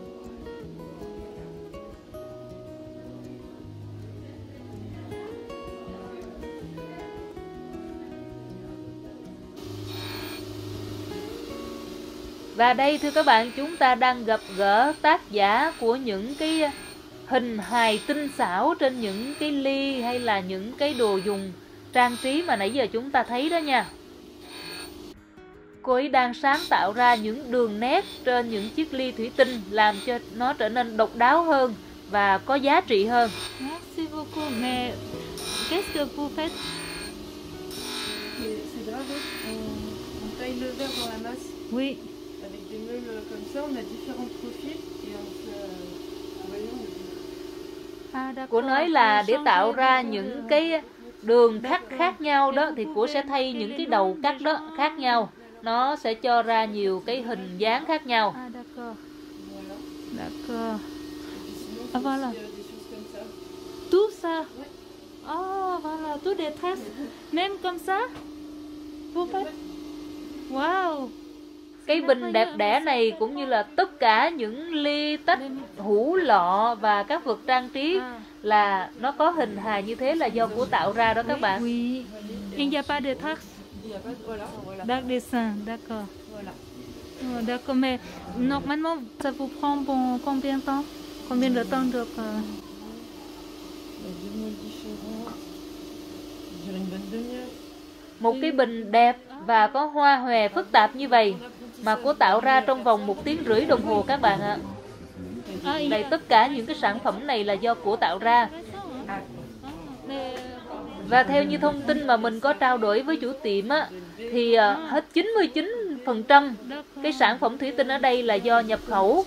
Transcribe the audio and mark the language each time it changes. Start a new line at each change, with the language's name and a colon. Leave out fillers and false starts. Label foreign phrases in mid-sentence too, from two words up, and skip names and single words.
Vietnamese: Và đây thưa các bạn, chúng ta đang gặp gỡ tác giả của những cái hình hài tinh xảo trên những cái ly hay là những cái đồ dùng trang trí mà nãy giờ chúng ta thấy đó nha. Cô ấy đang sáng tạo ra những đường nét trên những chiếc ly thủy tinh làm cho nó trở nên độc đáo hơn và có giá trị hơn.
French: Merci beaucoup. Mais qu'est-ce que vous faites? C'est grave, on taille le verre dans la masse Oui. avec des meules comme ça, on a différents profils et on fait, voyons, À, d'accord.
Vietnamese: Cô nói là để tạo ra những cái đường cắt khác nhau đó thì cô sẽ thay những cái đầu cắt đó khác nhau. Nó sẽ cho ra nhiều cái hình dáng khác nhau.
French: Ah, d'accord. voilà. D'accord. Et puis sinon, Ah, c'est voilà. aussi, des choses comme ça. Tout ça? Oh, voilà, tout des tresses. Même comme ça? Vous faites? Wow.
Vietnamese: Cái bình đẹp đẽ này cũng như là tất cả những ly tách, hũ lọ và các vật trang trí là nó có hình hài như thế là do cô tạo ra đó các bạn.
French: Oui. Il n'y a pas de traces? Il y a pas de, voilà, voilà. Dark dessin, d'accord. Voilà. Oh, d'accord, mais normalement, ça vous prend combien de temps? Combien de temps được? Il y a deux mots différents. Je dirais une bonne demi-heure.
Vietnamese: Một cái bình đẹp và có hoa hòe phức tạp như vậy mà cô tạo ra trong vòng 1 tiếng rưỡi đồng hồ các bạn ạ. Đây, tất cả những cái sản phẩm này là do cô tạo ra. Và theo như thông tin mà mình có trao đổi với chủ tiệm á, thì hết 99% cái sản phẩm thủy tinh ở đây là do nhập khẩu.